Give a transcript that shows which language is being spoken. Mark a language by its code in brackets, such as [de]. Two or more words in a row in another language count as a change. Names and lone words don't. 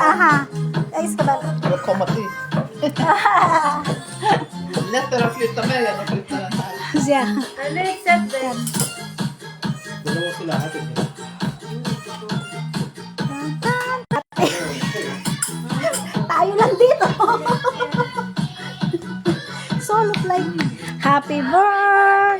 [sv] Aha. Jag ska bara. För att komma dit. Lättare att flytta mig än att flytta den här. [tl] Siya. Pwede [en] accept them. [tl] Dalawa sila ate. Tayo lang dito. [en] Solo flight. Happy birthday.